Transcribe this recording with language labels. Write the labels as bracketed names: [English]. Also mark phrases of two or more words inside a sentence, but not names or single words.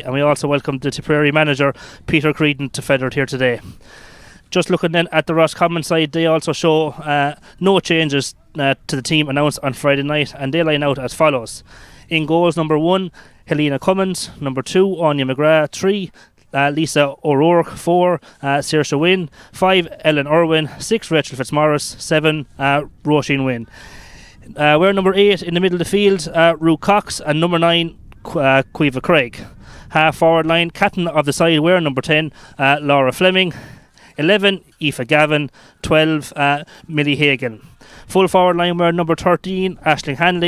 [English] And we also welcome the Tipperary manager, Peter Creedon, to Feathered here today. Just looking then at the Roscommon side, they also show no changes to the team announced on Friday night, and they line out as follows. In goals, number 1, Helena Cummins. Number 2, Anya McGrath. 3, Lisa O'Rourke. 4, Saoirse Wynne. 5, Ellen Irwin. 6, Rachel Fitzmaurice. 7, Roisin Wynne. We're number 8 in the middle of the field, Rue Cox, and number 9, Quiva Craig. Half forward line, captain of the side, we're number 10, Laura Fleming. 11, Aoife Gavin. 12, Millie Hagan. Full forward line, we're number 13, Aisling Hanley.